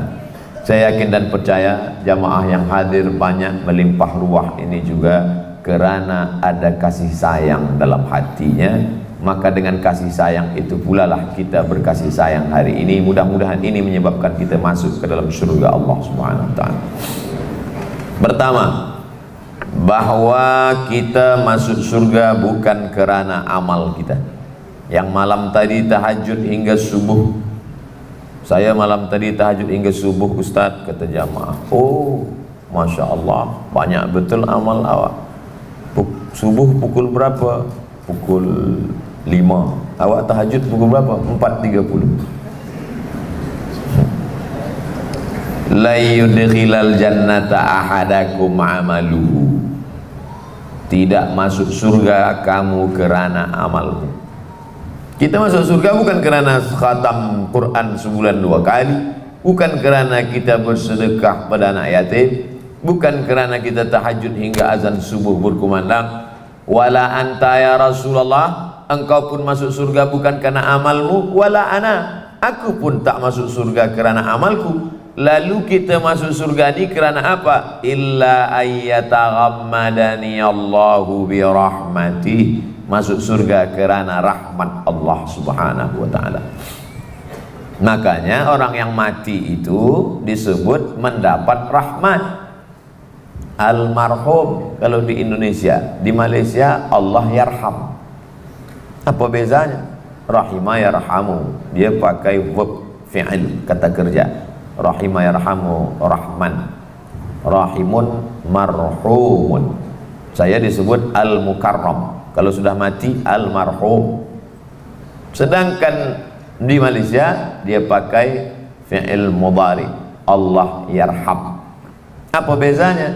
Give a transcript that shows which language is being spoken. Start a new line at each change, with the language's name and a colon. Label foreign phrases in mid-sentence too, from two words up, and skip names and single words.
Malay: Saya yakin dan percaya jamaah yang hadir banyak melimpah ruah ini juga kerana ada kasih sayang dalam hatinya. Maka dengan kasih sayang itu pula lah kita berkasih sayang hari ini. Mudah-mudahan ini menyebabkan kita masuk ke dalam surga Allah
Arabic: سبحانه وتعالى.
Malay: Pertama, bahwa kita masuk surga bukan kerana amal kita. Yang malam tadi tahajud hingga subuh, saya malam tadi tahajud hingga subuh Ustaz, kata jamaah, oh
Arabic: ما شاء الله
Malay: banyak betul amal awak. Subuh pukul berapa? Pukul 5. Awak tahajud pukul berapa? 4.30.
Arabic: لا يدخل الجنة أحدكم عمله.
Malay: Tidak masuk surga kamu kerana amalmu. Kita masuk surga bukan kerana khatam Quran sebulan 2 kali, bukan kerana kita bersedekah pada anak yatim, bukan kerana kita tahajud hingga azan subuh berkumandang.
Arabic: ولا أنت يا رسول الله,
Malay: engkau pun masuk surga bukan karena amalmu.
Arabic: ولا أنا,
Malay: aku pun tak masuk surga kerana amalku. Lalu kita masuk surga ini kerana apa?
Arabic: إلا أن يتغمدني الله برحمته.
Malay: Masuk surga kerana rahmat Allah
Arabic: سبحانه وتعالى.
Malay: Makanya orang yang mati itu disebut mendapat rahmat. Almarhum kalau di Indonesia, di Malaysia
Arabic: الله يرحم.
Malay: Apa bezanya?
Arabic: رحم يرحم,
Malay: dia pakai verb fi'il, kata kerja.
Arabic: رحم يرحم، رحمن. رحيم مرحوم.
Malay: Saya disebut al-mukarram. Kalau sudah mati almarhum. Sedangkan di Malaysia dia pakai
Arabic: فعل مضارع, الله يرحم.
Malay: Apa bezanya?